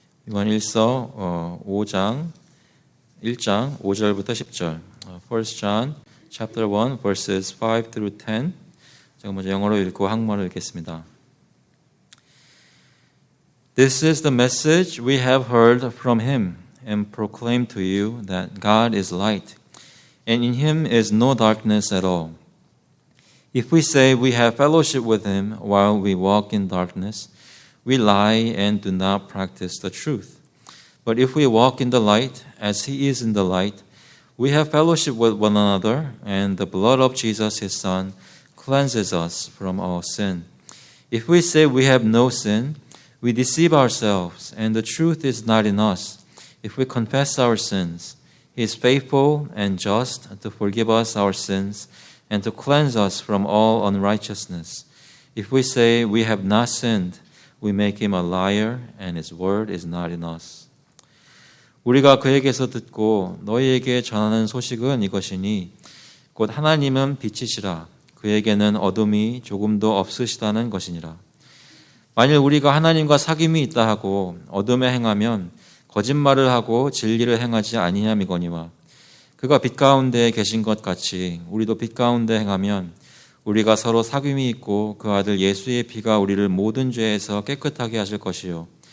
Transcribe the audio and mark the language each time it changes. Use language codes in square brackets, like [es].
[ko] 요한일서 1장 5절부터 10절. [en] 1 John chapter 1 verses 5 through 10. [ko] 제가 먼저 영어로 읽고 한국말로 읽겠습니다. [en] This is the message we have heard from him and proclaim to you that God is light, and in him is no darkness at all. If we say we have fellowship with him while we walk in darkness, we lie and do not practice the truth. But if we walk in the light, as he is in the light, we have fellowship with one another, and the blood of Jesus his Son cleanses us from all sin. If we say we have no sin, we deceive ourselves, and the truth is not in us. If we confess our sins, he is faithful and just to forgive us our sins and to cleanse us from all unrighteousness. If we say we have not sinned, we make him a liar, and his word is not in us. [ko] 우리가 그에게서 듣고 너희에게 전하는 소식은 이것이니 곧 하나님은 빛이시라 그에게는 어둠이 조금도 없으시다는 것이니라. 만일 우리가 하나님과 사귐이 있다 하고 어둠에 행하면 거짓말을 하고 진리를 행하지 아니함이거니와 그가 빛 가운데 계신 것 같이 우리도 빛 가운데 행하면 우리가 서로 사귐이 있고 그 아들 예수의 피가 우리를 모든 죄에서 깨끗하게 하실 것이요